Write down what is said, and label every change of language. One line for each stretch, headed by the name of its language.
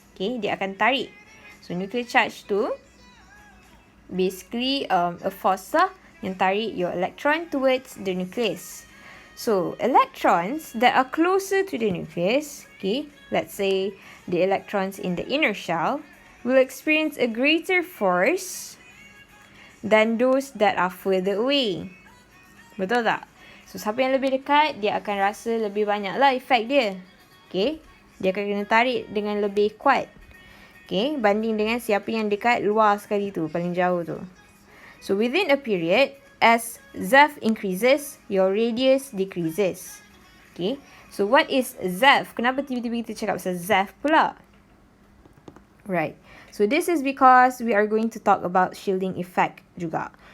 English: Okay,
Malay: dia akan tarik.
English: So nuclear charge tu basically a force lah yang tarik your electron towards the nucleus. So, electrons that are closer to the nucleus, okay, let's say the electrons in the inner shell, will experience a greater force than those that are further away.
Malay: Betul tak? So, siapa yang lebih dekat, dia akan rasa lebih banyak lah efek dia. Okay, dia akan kena tarik dengan lebih kuat. Okay, banding dengan siapa yang dekat luar sekali tu, paling jauh tu.
English: So, within a period, as ZeV increases, your radius decreases. Okay, so what is ZeV?
Malay: Kenapa tiba-tiba kita cakap pasal ZeV pula?
English: Right, so this is because we are going to talk about shielding effect juga.